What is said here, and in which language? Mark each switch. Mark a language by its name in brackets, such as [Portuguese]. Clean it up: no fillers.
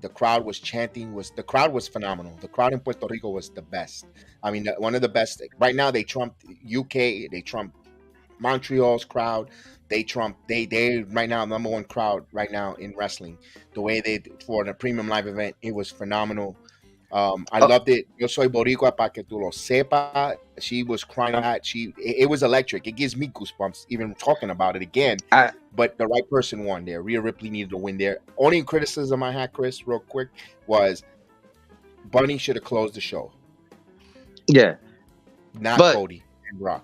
[English] The crowd was chanting. The crowd was phenomenal. The crowd in Puerto Rico was the best. I mean, one of the best. Right now, they trumped UK. They trumped Montreal's crowd. They right now #1 crowd right now in wrestling. The way they for the premium live event, it was phenomenal. I loved it. [Spanish] Yo soy boricua para que tú lo sepa. [English] She was crying out. It was electric. It gives me goosebumps even talking about it again. But the right person won there. Rhea Ripley needed to win there. Only criticism I had, Chris, real quick, was Bunny should have closed the show. Yeah, not Cody. Rock.